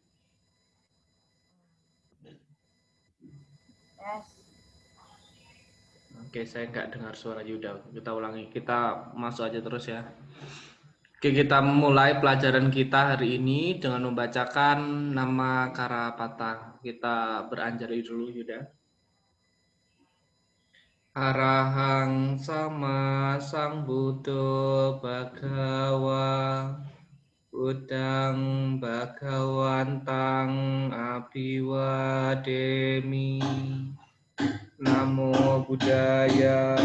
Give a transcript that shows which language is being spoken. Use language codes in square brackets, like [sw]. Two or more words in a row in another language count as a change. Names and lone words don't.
[id] Yes. Oke, saya nggak dengar suara Yuda. Kita ulangi, kita masuk aja terus ya. Oke, kita mulai pelajaran kita hari ini dengan membacakan nama Karapata. Kita beranjali dulu Yuda. [pi] Arahang sama Sang Buddha Bhagawa Udang Bhagawantang Abiwademi. Namo Buddhaya.